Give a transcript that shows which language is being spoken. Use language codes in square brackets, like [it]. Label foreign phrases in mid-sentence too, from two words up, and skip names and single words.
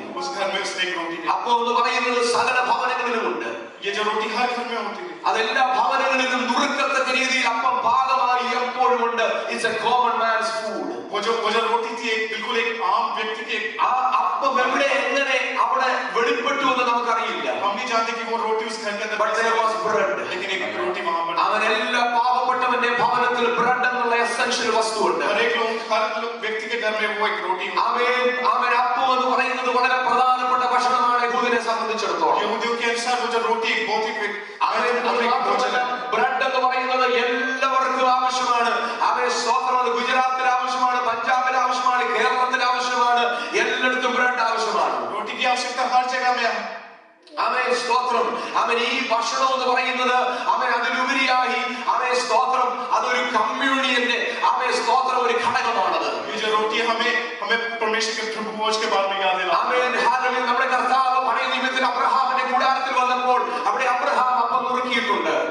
[ml] അപ്പം എന്ന് പറയുന്നത് സകല ഭവനങ്ങളിലുമുണ്ട്. അതെല്ലാ ഭവനങ്ങളിലും നുറുക്കത്തക്ക രീതിയിൽ അപ്പം പാകമായി എപ്പോഴും ഉണ്ട്. [en] It's a common man's food. [ml] ആ അപ്പം എവിടെ എങ്ങനെ [hi] जानते कि वो रोटी उस घर के अंदर [en] but there was bread. [hi] लेकिन एक रोटी वहां पर [ml] അവൻ എല്ലാ പാവപ്പെട്ടവന്റെ ഭവനത്തിൽ ബ്രെഡ് എന്നുള്ള എസൻഷ്യൽ വസ്തുവുണ്ട്. [hi] हर व्यक्ति के घर में वो एक रोटी [ml] അവൻ അപ്പം എന്ന് പറയുന്നത് വളരെ പ്രധാനപ്പെട്ട ഭക്ഷണമാണ് യഹൂദനെ സംബന്ധിച്ചിടത്തോളം. [hi] यहूदियों के अनुसार वो जो रोटी बहुत ही [ml] ബ്രെഡ് എന്ന് പറയുന്നത് എല്ലാവർക്കും ആവശ്യമാണ്. അവൻ സ്തോത്രം ഗുജറാത്തിൽ ആവശ്യമാണ്, പഞ്ചാബിൽ ആവശ്യമാണ്, കേരളത്തിൽ ആവശ്യമാണ്, എല്ലായിടത്തും ബ്രെഡ് ആവശ്യമാണ്. [hi] रोटी की आवश्यकता हर जगह में है. [ml] അവൻ സ്തോത്രം അവൻ ഈ ഭക്ഷണം എന്ന് പറയുന്നത് അവൻ അതിലുപരിയായി അവൻ സ്തോത്രം അതൊരു കമ്മ്യൂണിയന്റെ അവൻ സ്തോത്രം ഒരു ഘടകമാണത്. നമ്മുടെ കർത്താവ് പഴയ നിയമത്തിൽ അബ്രഹാമിന്റെ കൂടാരത്തിൽ വന്നപ്പോൾ അവിടെ അബ്രഹാം അപ്പം നുറുക്കിയിട്ടുണ്ട്.